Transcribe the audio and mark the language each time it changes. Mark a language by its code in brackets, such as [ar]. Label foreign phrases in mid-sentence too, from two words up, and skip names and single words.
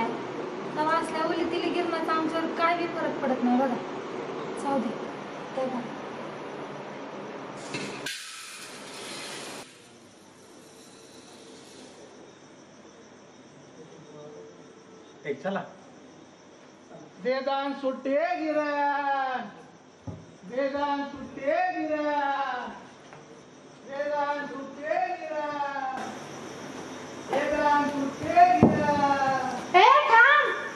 [mr] तेव्हा असल्या ओली तिला गिरणाचा आमच्यावर काय बी फरक पडत नाही बघा. जाऊ दे तेव्हा. चला दे दान सुट्टे गिरण. दे दान सुट्टे गिरण. दे दान सुट्टे गिरण. दे दान सुट्टे गिरण. ए थांब.